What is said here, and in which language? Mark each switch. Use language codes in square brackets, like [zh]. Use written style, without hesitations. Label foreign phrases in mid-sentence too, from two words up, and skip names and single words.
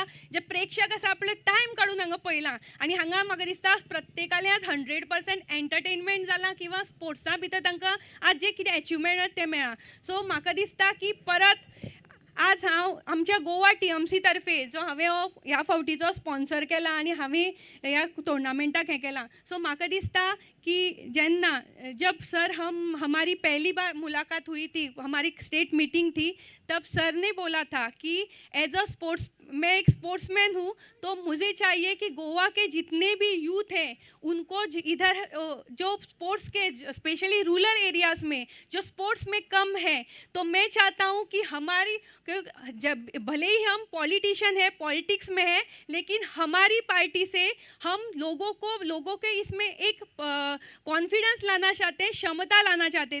[kok] जे प्रेक्षक आसा आपलो टायम काडून हांगा पळयलां आनी हांगा म्हाका दिसता प्रत्येकाले आज 100% एंटरटेनमेंट जालां किंवा स्पोर्ट्सा भितर तांकां आज जे कितें एचिवमेंट ते मेळ्ळा. सो म्हाका दिसता की परत आज हांव आमच्या गोवा TMC तर्फे जो हांवें हो ह्या फावटीचो स्पॉन्सर केला आनी हांवें ह्या टोर्नामेंटाक हें केलां. सो म्हाका दिसता कि जेन्ना [hi] जब सर हमारी पहली बार मुलाकात हुई थी, हमारी [en] state meeting [hi] थी, तब सर ने बोला था कि [en] as a sports [hi] मैं एक स्पोर्ट्समैन हूँ तो मुझे चाहिए कि गोवा के जितने भी यूथ हैं उनको इधर जो स्पोर्ट्स के [en] specially rural areas [hi] में जो स्पोर्ट्स में कम है तो मैं चाहता हूँ कि हमारी जब भले ही हम पॉलिटिशियन है पॉलिटिक्स में है लेकिन हमारी पार्टी से हम लोगों के इसमें एक कॉन्फिडेंस लाना चाहते हैं, क्षमता लाना चाहते हैं.